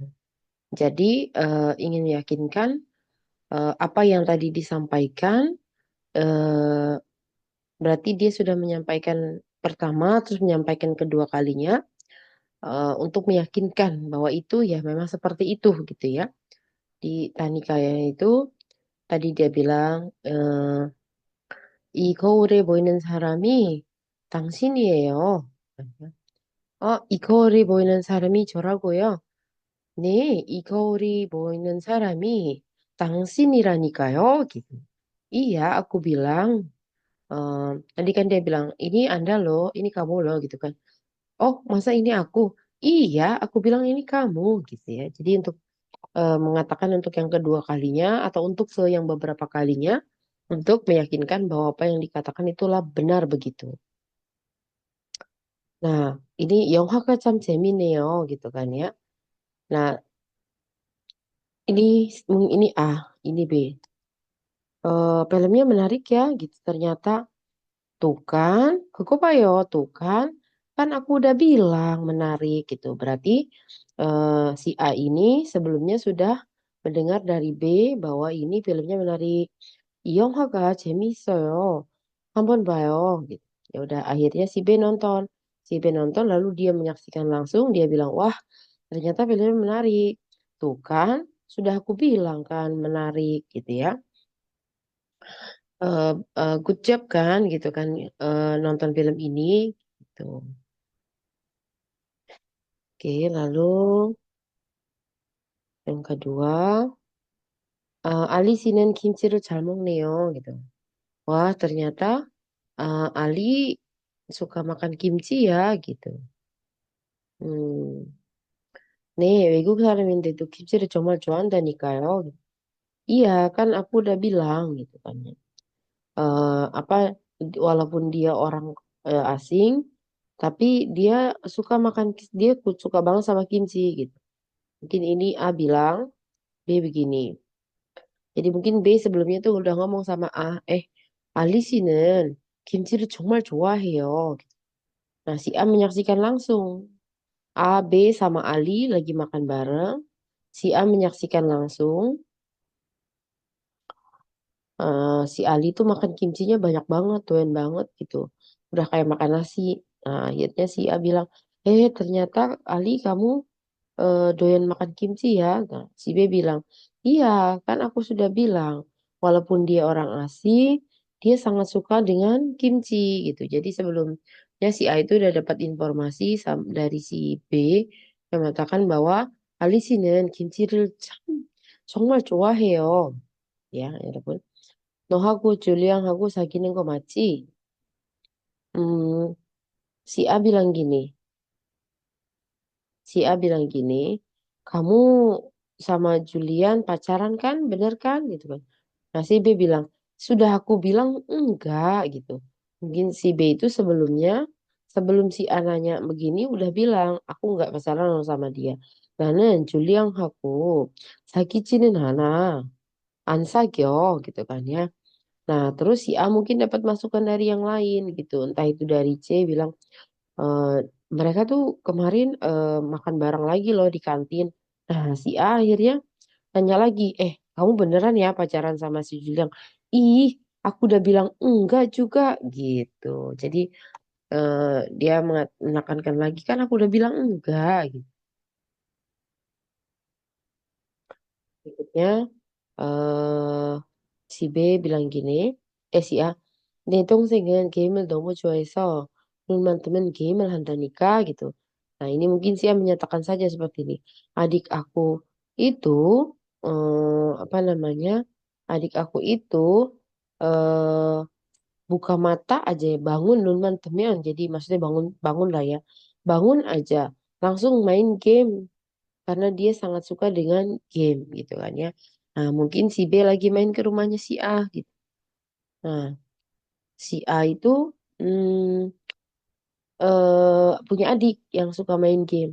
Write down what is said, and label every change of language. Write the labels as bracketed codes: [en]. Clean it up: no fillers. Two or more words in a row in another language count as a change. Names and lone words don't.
[id] Jadi ingin meyakinkan apa yang tadi disampaikan eh, berarti dia sudah menyampaikan pertama terus menyampaikan kedua kalinya untuk meyakinkan bahwa itu ya memang seperti itu gitu ya. Di Tanikaya itu tadi dia bilang [ko] 이 거울에 보이는 사람이 당신이에요. 이 거울에 보이는 사람이 저라고요. 네, 이 거울이 보이는 사람이 당신이라니까요. [id] Gitu. Iya, aku bilang, tadi kan dia bilang, ini Anda loh, ini kamu loh, gitu kan. Oh, masa ini aku? Iya, aku bilang ini kamu, gitu ya. Jadi untuk mengatakan untuk yang kedua kalinya atau untuk yang beberapa kalinya, untuk meyakinkan bahwa apa yang dikatakan itulah benar begitu. Nah, ini [ko] 영화가 참 재미네요, [id] gitu kan ya. Nah, ini ini A, ini B. Filmnya menarik ya, gitu. Ternyata tuh kan, kok 봐요, tuh kan, kan aku udah bilang menarik gitu. Berarti si A ini sebelumnya sudah mendengar dari B bahwa ini filmnya menarik. [ko] 이 영화가 재미있어요. 한번 봐요. [id] Gitu. Ya udah, akhirnya si B nonton. Si B nonton lalu dia menyaksikan langsung, dia bilang, wah ternyata filmnya menarik. Tuh kan, sudah aku bilang kan menarik gitu ya. [en] Good job [id] kan gitu kan nonton film ini gitu. Oke, lalu yang kedua, [ko] Ali 씨는 김치를 잘 먹네요 [id] gitu. Wah, ternyata Ali suka makan kimchi ya gitu. Hmm. [ko] 네, 외국 사람인데도 김치를 정말 좋아한다니까요. [id] Iya, kan aku udah bilang gitu kan. Apa walaupun dia orang asing, tapi dia suka makan, dia suka banget sama kimchi gitu. Mungkin ini A bilang, B begini. Jadi mungkin B sebelumnya tuh udah ngomong sama A, [ko] Ali 씨는 김치를 정말 좋아해요. [id] Nah, si A menyaksikan langsung. A, B sama Ali lagi makan bareng. Si A menyaksikan langsung. Si Ali tuh makan kimchinya banyak banget, doyan banget gitu. Udah kayak makan nasi. Nah, akhirnya si A bilang, ternyata Ali kamu doyan makan kimchi ya? Nah, si B bilang, iya, kan aku sudah bilang, walaupun dia orang asing, dia sangat suka dengan kimchi gitu. Jadi sebelumnya si A itu udah dapat informasi dari si B yang mengatakan bahwa [ko] 알리씨는 김치를 참 정말 좋아해요. Ya, 여러분. 너하고 줄리앙하고 사귀는 거 맞지? [id] Hmm, si A bilang gini, si A bilang gini, kamu sama Julian pacaran kan, bener kan, gitu kan? Nah si B bilang, sudah aku bilang enggak gitu. Mungkin si B itu sebelumnya, sebelum si A nanya begini, udah bilang, aku enggak pacaran sama dia. [ko] 나는 줄리앙하고 사귀지는 않아. 안 사겨 [id] gitu kan ya. Nah terus si A mungkin dapat masukan dari yang lain gitu. Entah itu dari C bilang, "Eh, mereka tuh kemarin makan bareng lagi loh di kantin." Nah, si A akhirnya tanya lagi, kamu beneran ya pacaran sama si Julian? Ih, aku udah bilang enggak juga gitu. Jadi dia menekankan lagi kan aku udah bilang enggak gitu. Berikutnya eh si B bilang gini, si A, [ko] 내 동생은 게임을 너무 좋아해서 눈만 뜨면 게임을 한다니까 gitu. [id] Nah ini mungkin si A menyatakan saja seperti ini. Adik aku itu apa namanya? Adik aku itu eh buka mata aja ya, bangun [ko] 눈만 뜨면 [id] jadi maksudnya bangun bangun lah ya. Bangun aja langsung main game karena dia sangat suka dengan game gitu kan ya. Nah, mungkin si B lagi main ke rumahnya si A gitu. Nah, si A itu hmm, punya adik yang suka main game.